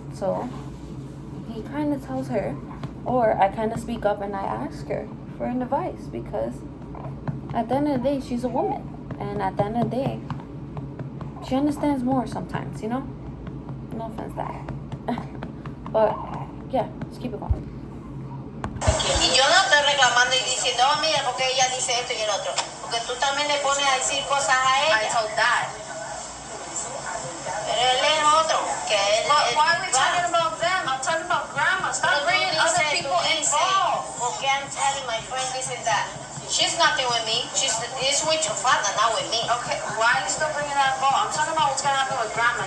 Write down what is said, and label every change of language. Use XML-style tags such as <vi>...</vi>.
<en>So he kind of tells her, or I kind of speak up and I ask her for an advice, because at the end of the day, she's a woman. And at the end of the day, she understands more sometimes, No offense that. But yeah, let's keep it going.</en> <es>Y yo no estoy reclamando y diciendo, oh, mira, porque ella dice esto y el otro. Porque tú también le pones a decir cosas a ella.</es> <en>told that.</en> <es>Pero él es otro. Que él,</es> <en>But why are we talking about them? I'm talking about grandma. Stop bringing other people involved. Okay, I'm telling my friend this and that. She's nothing with me. It's with your father, not with me. Okay, why are you still bringing that involved? I'm talking about what's gonna happen with grandma.</en>